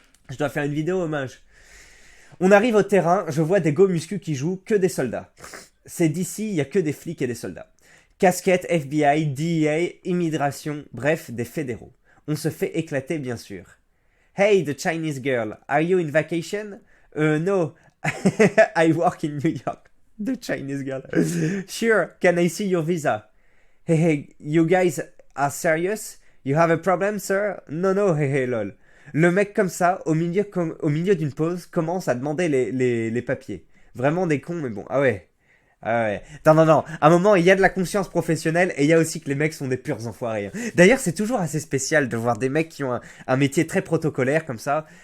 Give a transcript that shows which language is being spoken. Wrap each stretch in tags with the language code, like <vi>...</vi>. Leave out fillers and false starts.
<fr>Je dois faire une vidéo hommage. On arrive au terrain, je vois des go muscu qui jouent, que des soldats. C'est d'ici, il y a que des flics et des soldats. Casquettes, FBI, DEA, immigration, bref, des fédéraux. On se fait éclater, bien sûr.</fr> <en>Hey, the Chinese girl, are you in vacation? No, I work in New York. The Chinese girl. Sure, can I see your visa? Hey, you guys are serious? You have a problem, sir? No, hey, lol.</en> <fr>Le mec comme ça, au milieu d'une pause, commence à demander les papiers. Vraiment des cons, mais bon, ah ouais. Non. À un moment, il y a de la conscience professionnelle et il y a aussi que les mecs sont des purs enfoirés. D'ailleurs, c'est toujours assez spécial de voir des mecs qui ont un métier très protocolaire comme ça.</fr>